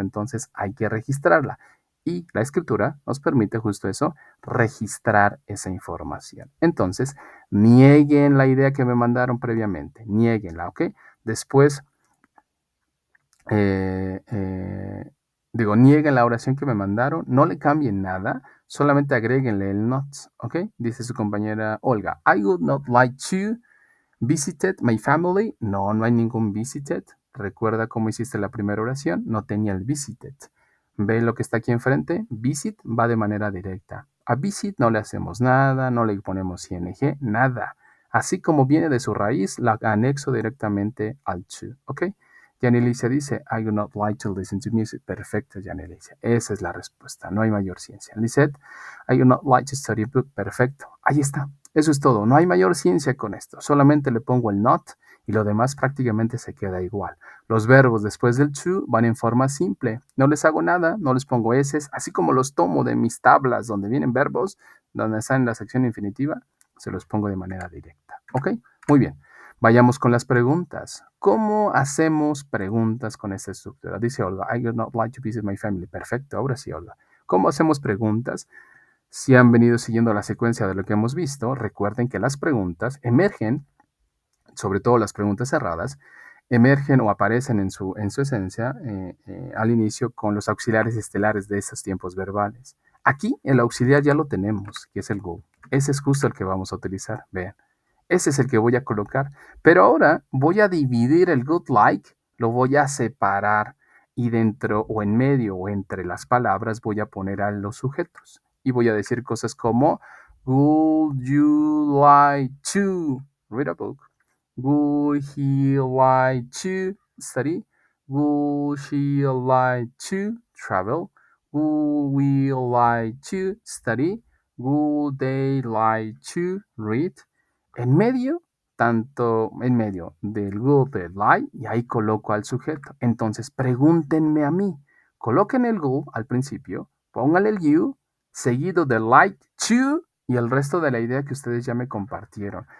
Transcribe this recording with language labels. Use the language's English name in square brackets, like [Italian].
[Spanish] Entonces hay que registrarla. Y la escritura nos permite justo eso, registrar esa información. Entonces, nieguen la idea que me mandaron previamente. Niéguenla, ¿ok? Después, eh, eh, nieguen la oración que me mandaron. No le cambien nada. Solamente agréguenle el not, ¿ok? Dice su compañera Olga. [English] I would not like to visited my family. [Spanish] No, no hay ningún visited. Recuerda cómo hiciste la primera oración. No tenía el visited. ¿Ve lo que está aquí enfrente? Visit va de manera directa. A visit no le hacemos nada, no le ponemos ing, nada. Así como viene de su raíz, la anexo directamente al to. ¿Ok? [English] Yanelicia dice, I do not like to listen to music. Perfecto, Yanelicia. [Spanish] Esa es la respuesta. No hay mayor ciencia. Lisette, [English] I do not like to study a book. [Spanish] Perfecto. Ahí está. Eso es todo. No hay mayor ciencia con esto. Solamente le pongo el not y lo demás prácticamente se queda igual. Los verbos después del to van en forma simple. No les hago nada, no les pongo s, así como los tomo de mis tablas donde vienen verbos, donde están en la sección infinitiva, se los pongo de manera directa. ¿Ok? Muy bien. Vayamos con las preguntas. ¿Cómo hacemos preguntas con esta estructura? [English] Dice Olga, I would not like to visit my family. [Spanish] Perfecto, ahora sí, Olga. ¿Cómo hacemos preguntas? Si han venido siguiendo la secuencia de lo que hemos visto, recuerden que las preguntas emergen, sobre todo las preguntas cerradas, emergen o aparecen en su esencia al inicio con los auxiliares estelares de esos tiempos verbales. Aquí el auxiliar ya lo tenemos, que es el go. Ese es justo el que vamos a utilizar, vean. Ese es el que voy a colocar. Pero ahora voy a dividir el good like, lo voy a separar y dentro o en medio o entre las palabras voy a poner a los sujetos. Y voy a decir cosas como, [English] would you like to read a book? Would he like to study? Would she like to travel? Would we like to study? Would they like to read? [Spanish] En medio tanto en medio del would, del like, y ahí coloco al sujeto. Entonces, pregúntenme a mí. Coloquen el would al principio, pónganle el you, seguido del like to y el resto de la idea que ustedes ya me compartieron.